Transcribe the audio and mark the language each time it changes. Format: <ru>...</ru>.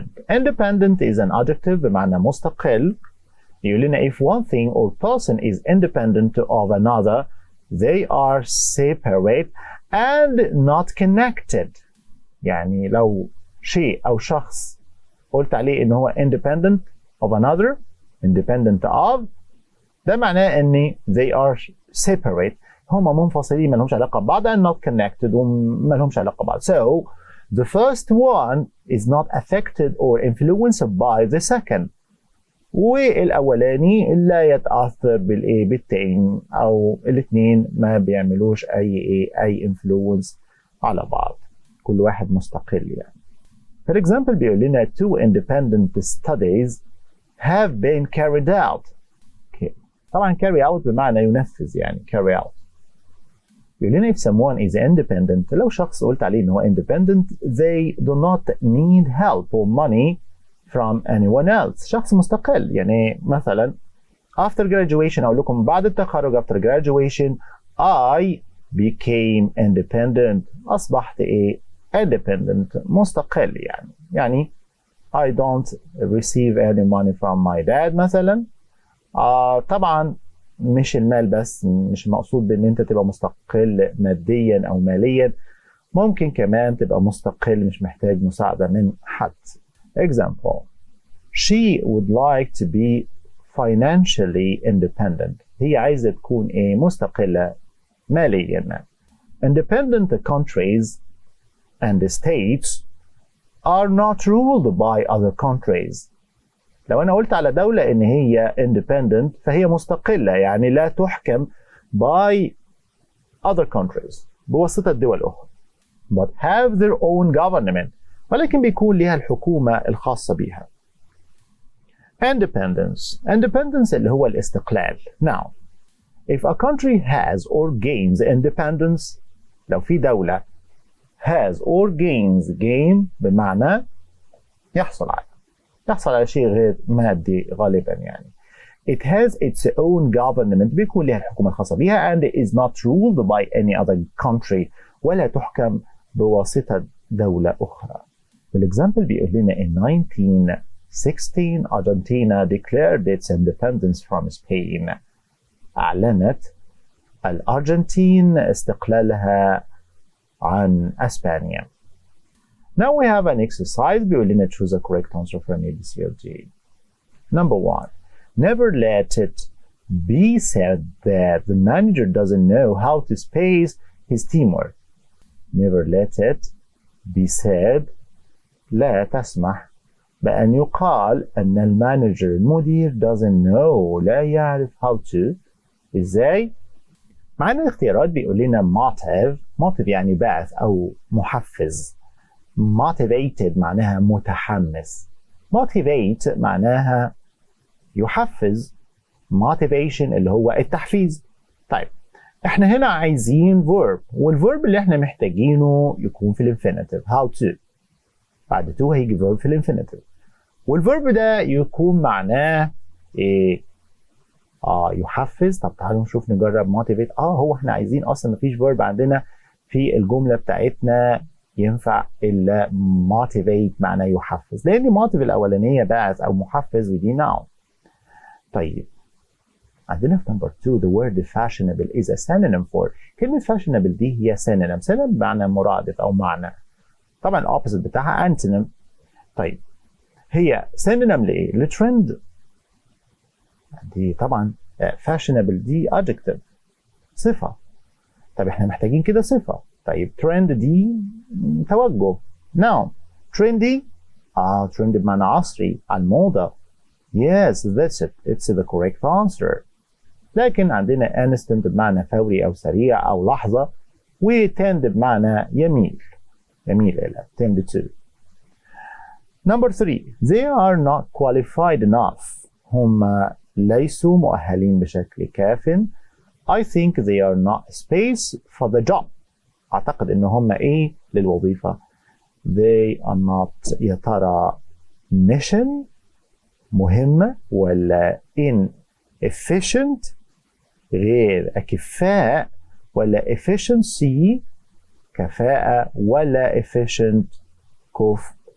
<en>Independent is an adjective</en> <ar>بمعنى مستقل. يقول لنا</ar> <en>if one thing or person is independent of another they are separate and not connected.</en> <ar>يعني لو شيء أو شخص قلت عليه إن هو</ar> <en>independent of another independent of</en> <ar>ده معناه إن</ar> <en>they are separate</en> <ar>هما منفصلين ما لهمش علاقة ببعض</ar> <en>and not connected</en> <ar>وما لهمش علاقة ببعض.</ar> <en>So the first one is not affected or influenced by the second.</en> <ar>والأولاني لا يتأثر بالتاني أو الاثنين ما بيعملوش أي influence على بعض. كل واحد مستقل يعني.</ar> <en>For example</en> <ar>بيقول لنا</ar> <en>two independent studies have been carried out. Okay. طبعا carry out</en> <ar>بمعنى ينفذ يعني</ar> <en>carry out.</en> <ar>بيقول لنا if someone is independent لو شخص قلت عليه إن هو</ar> <en>independent they do not need help or money from anyone else.</en> <ar>شخص مستقل يعني مثلا</ar> <en>after graduation</en> <ar>أقول لكم بعد التخرج after graduation</ar> <en>I became independent. أصبحت independent</en> <ar>مستقل يعني</ar> <en>I don't receive any money from my dad مثلا.</en> <ar>طبعا مش المال بس، مش مقصود بان انت تبقى مستقل ماديا او ماليا، ممكن كمان تبقى مستقل مش محتاج مساعدة من حد.</ar> <en>Example: she would like to be financially independent.</en> <ar>هي عايزة تكون مستقلة ماليا.</ar> <en>Independent countries and states are not ruled by other countries.</en> <ar>لو أنا قلت على دولة إن هي independent فهي مستقلة يعني لا تحكم</ar> <en>by other countries</en> <ar>بواسطة دول أخرى.</ar> <en>But have their own government.</en> <ar>ولكن بيكون لها الحكومة الخاصة بها. Independence اللي هو الاستقلال.</ar> <en>Now, if a country has or gains independence،</en> <ar>لو في دولة</ar> <en>has or gain</en> <ar>بمعنى يحصل على شيء غير مادي غالبا يعني.</ar> <en>It has its own government</en> <ar>بيكون لها الحكومة الخاصة بها</ar> <en>and is not ruled by any other country</en> <ar>ولا تحكم بواسطة دولة أخرى. بالإكزامبل بيقول لنا</ar> <en>in 1916 Argentina declared its independence from Spain.</en> <ar>أعلنت الأرجنتين استقلالها عن أسبانيا.</ar> <en>Now we have an exercise</en> <ar>بيقول لنا</ar> <en>choose a correct answer from A, B, C or D. Number 1. Never let it be said that the manager doesn't know how to space his teamwork. Never let it be said</en> <ar>لا تسمح بأن يقال أن المدير</ar> <en>doesn't know</en> <ar>لا يعرف</ar> <en>how to.</en> <ar>إزاي؟ معانا الاختيارات بيقول لنا motive يعني باعث أو محفز. motivated معناها متحمس. motivate معناها يحفز. motivation اللي هو التحفيز. طيب احنا هنا عايزين verb والverb اللي احنا محتاجينه يكون في الانفينيتيف</ar> <en>how to.</en> <ar>بعد to هيجي verb في الانفينيتيف والverb ده يكون معناه يحفز. طب تعالوا نشوف نجرب motivate. هو احنا عايزين اصلا مفيش verb عندنا في الجملة بتاعتنا ينفع إلا motivate معناه يحفز لأن motive الأولانية باعث أو محفز ودي noun. طيب عندنا في</ar> <en>number 2 the word fashionable is a synonym for.</en> <ar>كلمة fashionable دي هي synonym بمعنى مرادف أو معنى. طبعا opposite بتاعها antonym. طيب هي synonym لإيه؟ لترند. دي طبعا fashionable دي adjective صفة. طب احنا محتاجين كده صفة. طيب trend دي توجه noun. trendy trendy بمعنى عصري على الموضة.</ar> <en>yes that's it it's the correct answer.</en> <ar>لكن عندنا instant بمعنى فوري أو سريع أو لحظة وtend بمعنى يميل إلى</ar> <en>tend to. Number 3 they are not qualified enough.</en> <ar>هم ليسوا مؤهلين بشكل كاف.</ar> <en>I think they are not space for the job.</en> <ar>أعتقد إن هم للوظيفة.</ar> <en>They are not</en> <ar>يا ترى mission مهمة ولا inefficient غير أكفاء ولا efficiency كفاءة ولا efficient كفء.</ar>